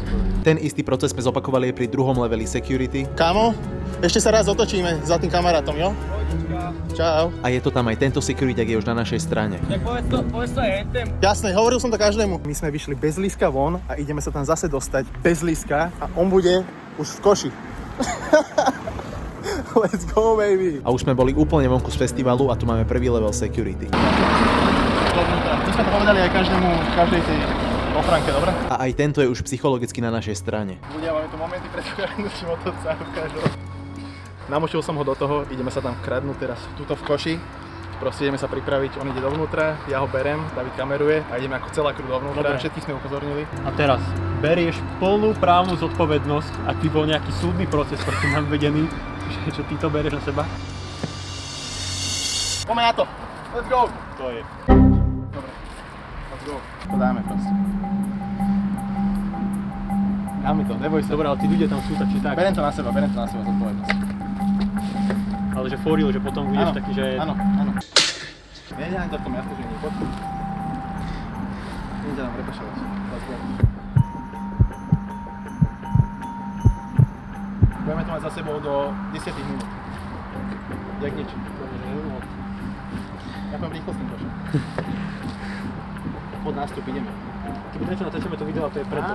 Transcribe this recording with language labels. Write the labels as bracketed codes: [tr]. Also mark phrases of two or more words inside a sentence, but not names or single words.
[sk] Ten istý proces sme zopakovali aj pri druhom leveli security. Kámo, ešte sa raz otočíme za tým kamarátom, jo? Čau. A je to tam aj tento security, je už na našej strane. Jasné, hovoril som to každému. My sme vyšli bez líska von a ideme sa tam zase dostať bez líska a on bude už v koši. [en] Let's go, baby. [sk] A už sme boli úplne vonku z festivalu a tu máme prvý level security. To sme to povedali aj každej tej ochránke, dobre? A aj tento je už psychologicky na našej strane. Ľudia, máme tu momenty pred kradnutím motorca ukážu. Namočil som ho do toho, ideme sa tam kradnúť teraz tuto v koši. Proste ideme sa pripraviť, on ide dovnútra, ja ho berem, David kameruje a ideme ako celá crew dovnútra, všetkých sme upozornili. A teraz berieš plnú právnu zodpovednosť, ak by bol nejaký súdny proces, ktorý mám vedený, že ty to bereš na seba. Poďme na to! [en] Let's go! [sk] To je. Dobre, [en] let's go. [sk] To dáme proste. Dáme to, neboj sa. Dobre, ale tí ľudia tam sú tak či tak. Berem to na seba zodpovednosť. Ale že [en] for real, [sk] že potom budeš taký, že... Áno. Neňahaj to v tom jasne, že nie, poď. Idem ťa tam prepašovať. [en] Let's go. [sk] Budeme to mať za sebou do 10 minút. Jak nič. Ja poviem rýchlo s tým košom. Pod nástup ideme. Keby niečo natáčame to video, to je preto.